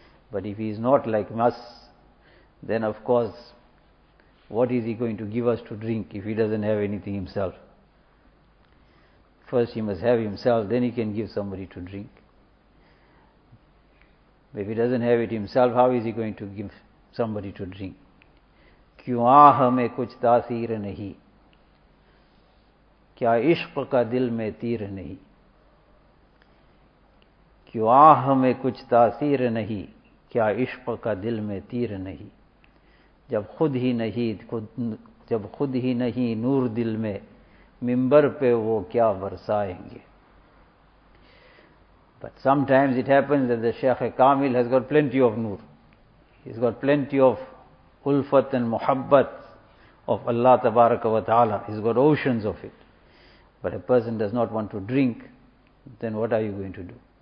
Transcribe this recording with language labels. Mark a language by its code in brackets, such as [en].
[en] But if he is not like us, then of course, what is he going to give us to drink if he doesn't have anything himself? First he must have himself, then he can give somebody to drink. If he doesn't have it himself, how is he going to give somebody to drink? [ur] کیوں ہمیں کچھ تاثیر نہیں کیا عشق کا دل میں تیر نہیں کیوں ہمیں کچھ تاثیر نہیں کیا عشق کا دل میں تیر نہیں جب خود ہی نہیں نور دل میں منبر پہ وہ کیا برسائیں گے. [en] But sometimes it happens that the Shaykh Kamil has got plenty of noor, he's got plenty of ulfat and muhabbat of Allah tabaraka wa ta'ala. He's got oceans of it. But a person does not want to drink, then what are you going to do?